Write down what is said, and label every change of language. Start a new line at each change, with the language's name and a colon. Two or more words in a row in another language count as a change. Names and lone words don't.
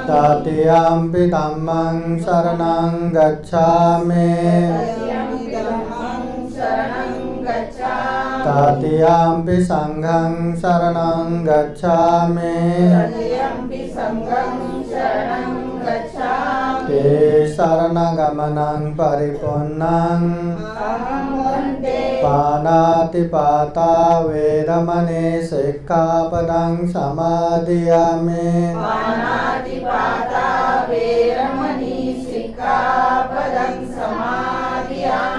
Pali: तृतीयम्पि धम्मं शरणं गच्छामि तृतीयम्पि धम्मं शरणं गच्छामि तृतीयम्पि संघं शरणं गच्छामि तृतीयम्पि संघं शरणं गच्छामि ते शरणगमनं परिपूर्णं अहं वन्दे पाणातिपाता वेरमणि सिक्खापदं समादयामि पाणातिपाता वेरमणि सिक्खापदं समादयामि